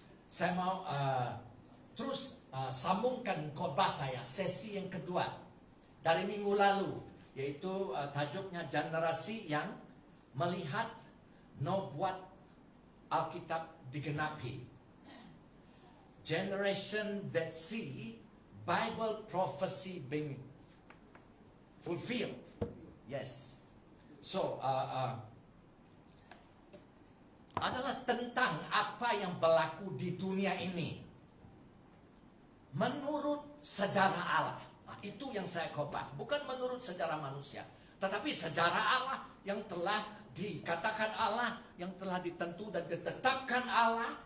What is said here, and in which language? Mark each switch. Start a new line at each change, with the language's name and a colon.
Malay: Saya mau terus sambungkan khotbah saya sesi yang kedua dari minggu lalu, yaitu tajuknya generasi yang melihat nubuat Alkitab digenapi.
English: Generation that see Bible prophecy being fulfilled. Yes.
Malay: So adalah tentang apa yang berlaku di dunia ini menurut sejarah Allah. Itu yang saya khotbah, bukan menurut sejarah manusia, tetapi sejarah Allah yang telah dikatakan Allah, yang telah ditentu dan ditetapkan Allah.